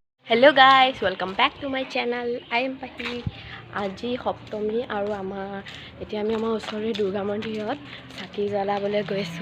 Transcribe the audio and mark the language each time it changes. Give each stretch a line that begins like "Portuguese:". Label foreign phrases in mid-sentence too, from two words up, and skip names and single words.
English: Hello guys, welcome back to my channel. I am Pahi.
Assamese: আজি সপ্তমী আৰু এতিয়া আমি আমাৰ ওচৰৰে দুৰ্গা মন্দিৰত চাকি জ্বলাবলৈ গৈছোঁ।